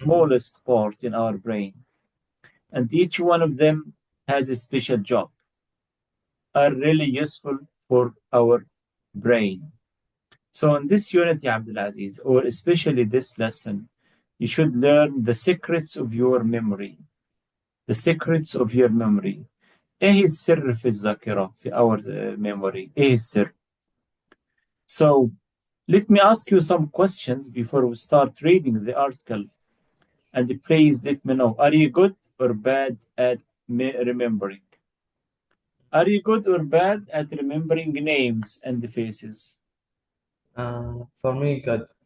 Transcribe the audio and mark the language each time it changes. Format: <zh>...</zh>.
<en>smallest part in our brain. And each one of them has a special job, are really useful for our brain. So in this unit, Ya Abdulaziz, or especially this lesson, you should learn the secrets of your memory. The secrets of your memory.</en> <ar>ايه السر في الذاكرة في</ar> <en>our memory؟</en> <ar>ايه السر؟</ar> <en>So Let me ask you some questions before we start reading the article. And please let me know, are you good or bad at remembering? Are you good or bad at remembering names and faces? For me, good.</en>